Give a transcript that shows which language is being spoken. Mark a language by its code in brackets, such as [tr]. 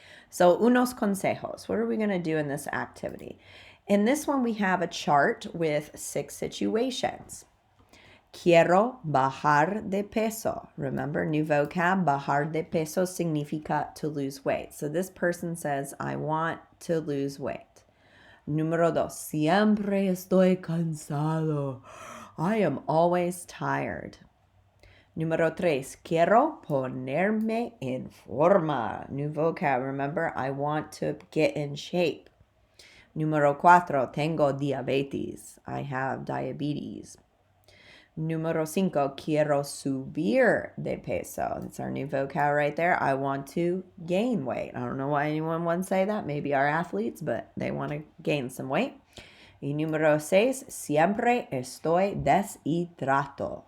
[en] So, [es] unos consejos. [en] What are we going to do in this activity? In this one, we have a chart with 6 situations. [es] Quiero bajar de peso. [en] Remember, new vocab, [es] bajar de peso significa [en] to lose weight. So this person says, I want to lose weight. [es] Número 2, siempre estoy cansado. [en] I am always tired. [es] Número 3, quiero ponerme en forma. [en] New vocab, remember, I want to get in shape. [es] Número 4, tengo diabetes. [en] I have diabetes. [es] Número 5, quiero subir de peso. [en] That's our new vocab right there. I want to gain weight. I don't know why anyone would say that. Maybe our athletes, but they want to gain some weight. [es] Y número 6, siempre estoy deshidrato.